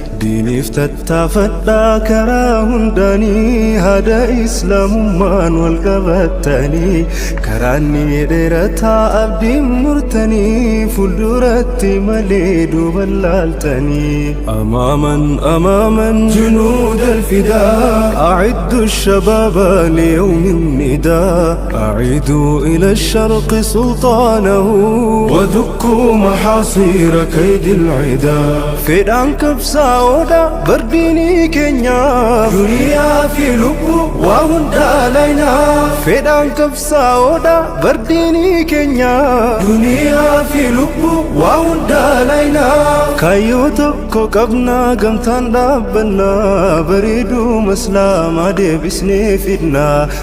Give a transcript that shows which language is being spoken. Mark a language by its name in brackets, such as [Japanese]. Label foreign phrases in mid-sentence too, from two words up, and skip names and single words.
[Oromo] Diiniif tattaafadhaa karaa hundaanii, haada islaamummaan wal qabattanii. Karaan ni dheerataa abdiin murtanii, fuulduratti malee duuban laaltanii. Amaaman, amaaman. [Arabic] جنود الفداء. أعدوا الشباب ليوم النداء. أعيدوا إلى الشرق سلطانه. ودكوا محاصير كيد العدا. [Oromo] Fedhaan qabsaa'oodha bardiinii keenya. Duniyaa fi lubbuu waa hunda laynaa. Fedhaan qabsaa'oodha bardiinii keenya. Duniyaa fi lubbuu waa hunda laynaa. Kaayyoo tokko qabnaa, gamtaan dhaabbannaa, bareeduu maslaamaa deebisnee fidnaa.